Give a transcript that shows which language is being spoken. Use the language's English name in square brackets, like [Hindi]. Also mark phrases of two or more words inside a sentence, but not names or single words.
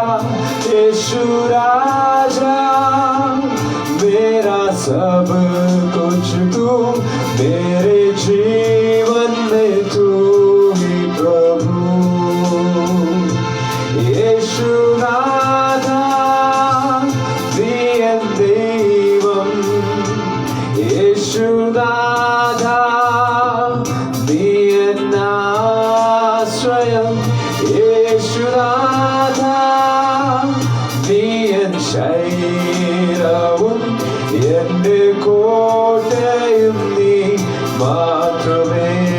[Hindi] यीशु राजा मेरा सब कुछ तू मेरे जीवन में तू ही प्रभु. [Malayalam] യേശു നാഥാ നീയൻ ദൈവം. യേശു നാഥാ ആശ്രയം. യേശുനാഥാ നീയൻ ശൈലവും എന്റെ കോട്ടയും നീ മാത്രമേ.